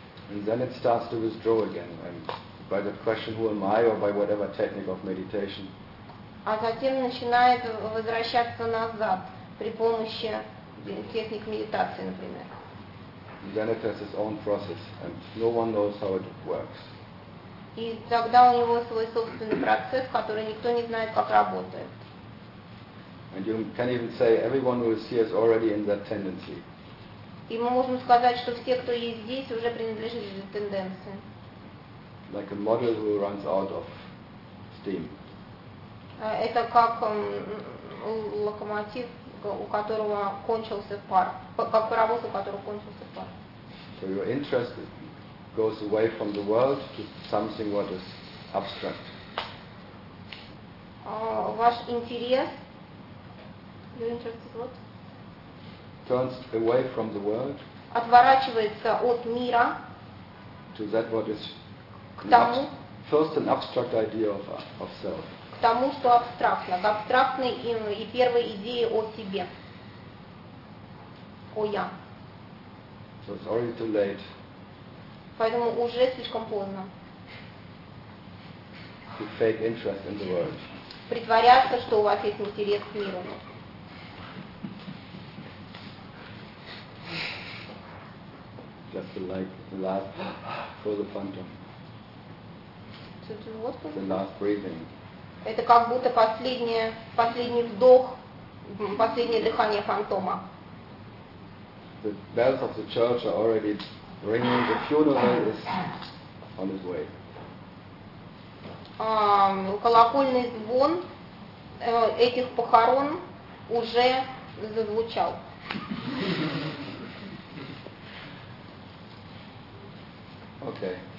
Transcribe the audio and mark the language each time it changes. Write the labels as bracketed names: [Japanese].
[English] And then it starts to withdraw again, and by the question who am I, or by whatever technique of meditation. [Russian] А затем начинает возвращаться назад при помощи техник медитации, например. [English] Then it has its own process, and no one knows how it works. [Russian] И тогда у него свой собственный процесс, который никто не знает, как работает. [English] And you can even say everyone who is here is already in that tendency. [Russian] И мы можем сказать, что все, кто есть здесь, уже принадлежат этой тенденции. [English] Like a model who runs out of steam. [Russian] Это как локомотив, у которого кончился пар, как паровоз, у которого кончился пар. [English] So your interest goes away from the world to something what is abstract. [Russian] Ваш интерес, [English] your interest is what? Turns away from the world. [Russian] Отворачивается от мира. [English] To that what is [Russian] к тому, [English] first an abstract idea of self. [Russian] К тому, что абстрактно, к абстрактной и первой идее о себе, о я. [English] So it's already too late. [Russian] Поэтому уже слишком поздно. [English] To fake interest in the world. [Russian] Притворяться, что у вас есть интерес к миру. [English] Just to like the last for the phantom. So to what for? The last breathing. [Russian] Это как будто последний вдох, последнее дыхание фантома. [English] The bells of the church are already ringing. The funeral is on its way. [Russian] Колокольный звон этих похорон уже зазвучал. [English] Okay.